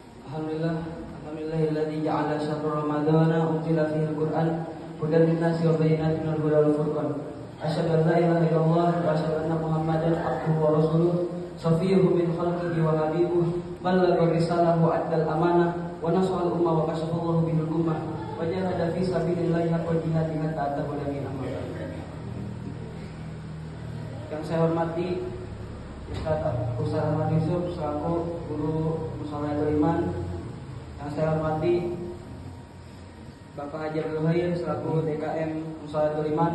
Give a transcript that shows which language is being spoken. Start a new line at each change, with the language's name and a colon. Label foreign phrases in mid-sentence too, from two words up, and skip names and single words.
Arabic: الحمد لله، الحمد لله الذي جعل شهر رمضان أنزل فيه القرآن هدى للناس وبينات من الهدى والفرقان. أشهد أن لا إله إلا الله وأشهد أن محمدا عبده ورسوله, صفيه من خلقه وحبيبه، بلغ الرسالة وأدى الأمانة ونصح الأمة وكشف الله به الأمة وجاهد في سبيل الله حق جهاده حتى أتاه اليقين.
Indonesian: Yang saya hormati Ustaz Ahmad Yusuf selaku guru Mushola Iman. Yang saya hormati Bapak Haji Abdul Hayy selaku DKM Mushola Iman.